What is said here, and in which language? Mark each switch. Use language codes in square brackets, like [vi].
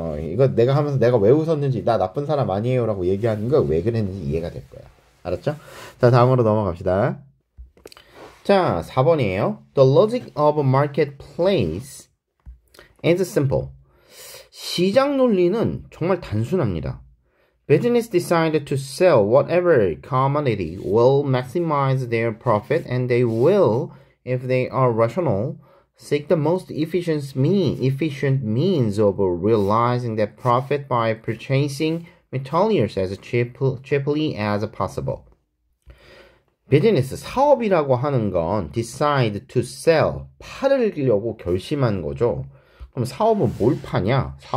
[ko] 이거 내가 하면서 내가 왜 웃었는지, 나 나쁜 사람 아니에요 라고 얘기하는 거 왜 그랬는지 이해가 될 거야. 알았죠? 자, 다음으로 넘어갑시다. 자, 4번이에요. [en] The logic of a marketplace is simple. [ko] 시장 논리는 정말 단순합니다. [en] Business decide to sell whatever commodity will maximize their profit, and they will, if they are rational, seek the most efficient means of realizing that profit by purchasing materials as cheaply as possible. [ko] 비즈니스, 사업이라고 하는 건 [en] decide to sell, [ko] 팔으려고 결심한 거죠. 그럼 사업은 뭘 파냐?